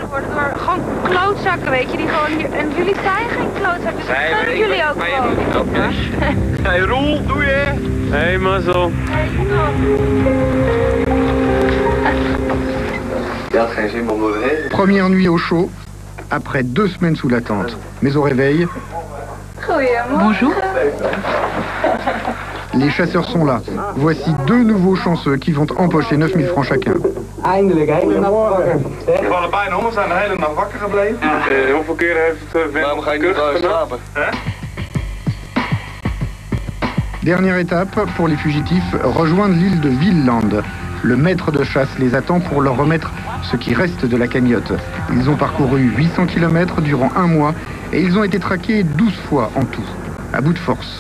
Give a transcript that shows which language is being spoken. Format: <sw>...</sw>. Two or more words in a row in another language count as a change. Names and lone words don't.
<fr>Première nuit au chaud, après 2 semaines sous la tente. Mais au réveil, Bonjour. les chasseurs sont là. Voici 2 nouveaux chanceux qui vont empocher 9000 francs chacun.</fr> <nl>Eindelijk, hè? We hadden bijna om, we zijn de hele nacht wakker gebleven. Hoeveel keer heeft Waarom ga je niet gewoon slapen?</nl> <fr>Dernière étape pour les fugitifs, rejoindre l'île de Villeland. Le maître de chasse les attend pour leur remettre ce qui reste de la cagnotte. Ils ont parcouru 800 km durant 1 mois et ils ont été traqués 12 fois en tout, à bout de force.</fr>